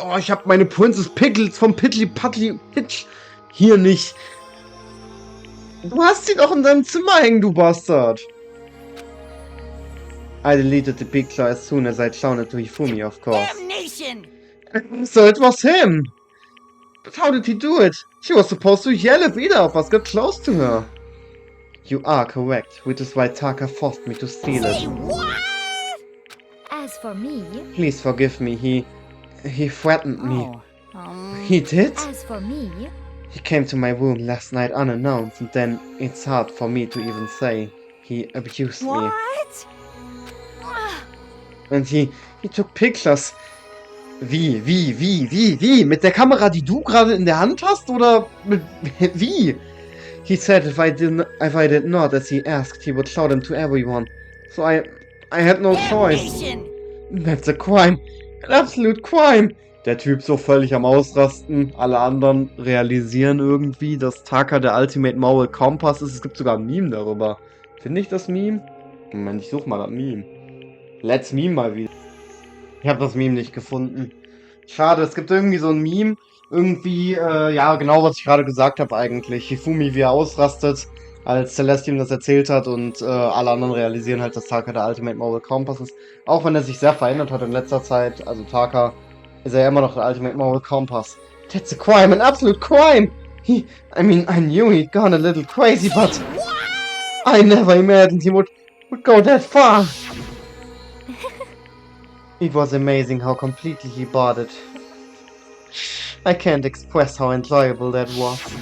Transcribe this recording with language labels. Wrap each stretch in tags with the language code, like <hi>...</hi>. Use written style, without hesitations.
<de>Oh, ich hab meine Princess Pickles vom Piddly Puddly Pitch hier nicht. Du hast sie doch in deinem Zimmer hängen, du Bastard.</de> <en>I deleted the picture as soon as I shown it to Hifumi, of course. Damnation! So it was him. But how did he do it? She was supposed to yell if either of us got close to her. You are correct, which is why Taka forced me to steal it. What? As for me... Please forgive me, he threatened me. He did? As for me... He came to my room last night unannounced, and then it's hard for me to even say. He abused me. What? And he took pictures.</en> <de>Wie? Mit der Kamera, die du gerade in der Hand hast? Oder wie?</de> <en>He said if I did not, as he asked, he would show them to everyone. So I had no choice. That's a crime. An absolute crime.</en> <de>Der Typ so völlig am Ausrasten. Alle anderen realisieren irgendwie, dass Taka der Ultimate Moral Compass ist. Es gibt sogar ein Meme darüber. Finde ich das Meme? Moment, ich suche mal das Meme.</de> <en>Let's</en> <de>Meme mal wieder. Ich habe das Meme nicht gefunden. Schade, es gibt irgendwie so ein Meme. Irgendwie, ja, genau was ich gerade gesagt habe eigentlich. Hifumi, wie er ausrastet, als Celeste ihm das erzählt hat und alle anderen realisieren halt, dass Taka der Ultimate Moral Compass ist. Auch wenn er sich sehr verändert hat in letzter Zeit. Also Taka ist er immer noch der Ultimate Moral Compass.</de> <en>That's a crime, an absolute crime! I knew he'd gone a little crazy, but I never imagined he would go that far. It was amazing how completely he bought it. I can't express how enjoyable that was.</en>